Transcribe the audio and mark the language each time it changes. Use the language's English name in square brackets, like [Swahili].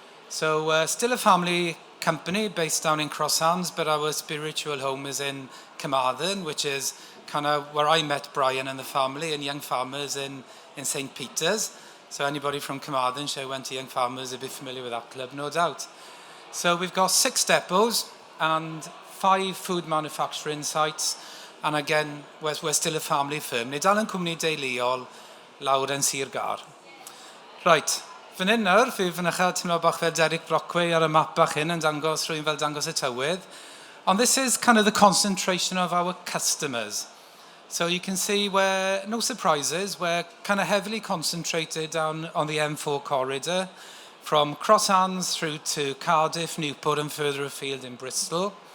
[English] So still a family company based down in Crosshands, but our spiritual home is in Carmarthen, which is kind of where I met Brian and the family and Young Farmers in St. Peter's. So anybody from Carmarthen, who went to Young Farmers, will be familiar with that club, no doubt. So we've got 6 depots and 5 food manufacturing sites. And again, we're still a family firm. [Welsh] Ni dal yn cwmni deuluol lawr yn Sir Gar. Right, fan hyn nawr, fi fynycha teimlo bach fel Derek Brockway ar y map bach hyn yn dangos rhywun fel dangos y tywydd. [English] And this is kind of the concentration of our customers. So you can see we're, no surprises, we're kind of heavily concentrated on the M4 corridor from Crosshands through to Cardiff, Newport and further afield in Bristol.